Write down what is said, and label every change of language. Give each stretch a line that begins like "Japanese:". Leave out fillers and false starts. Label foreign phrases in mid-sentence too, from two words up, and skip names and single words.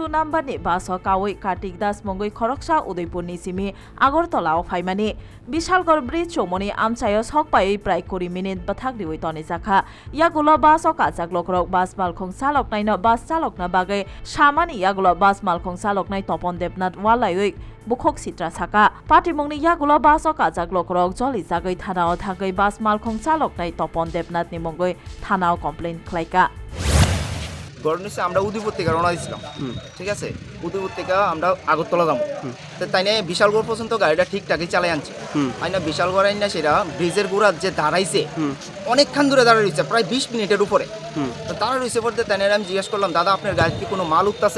Kok Borok: नम्बरनि बासो कावै कार्तिक दास मंगै खरकसा उदयपुरनि सिमि आगरतलाव फाइमानि विशालगढ़ ब्रिज चौमनि आमचायो सकपायै प्राय 20 मिनिट बथाग्रिवै तनिजाखा यागुलो बासो काजाक लोकरक बास मालखं चालकनायनो बास चालकना बागै सामानि यागुलो बास मालखं चालकनाय तपन देबनाथ वालायै बुखक सित्रा साका पाटिमुंनि यागुलो बासो काजाक लोकरक जलि जागै थानाव थागै बास मालखं चालकनाय तपन देबनाथनि मंगै थानाव कमप्लेन खालायका।
Bangla: ঘটনা হচ্ছে আমরা উদয়পুর থেকে রওনা দিয়েছিলাম, ঠিক আছে, উদয়পুর থেকে আমরা আগরতলা যাবো, তো তাই নিয়ে বিশালগড় পর্যন্ত গাড়িটা ঠিকঠাকই চালাই আনছে। আইনা বিশালগড় আইনা সেটা ব্রিজের গোড়ার যে দাঁড়াইছে অনেকক্ষণ দূরে দাঁড়ায় রয়েছে, প্রায় 20 মিনিটের উপরে। তো তারা রয়েছে পড়তে তাই নিয়ে আমি জিজ্ঞেস করলাম, দাদা আপনার গাড়িতে কি কোনো মাল উঠতেছে?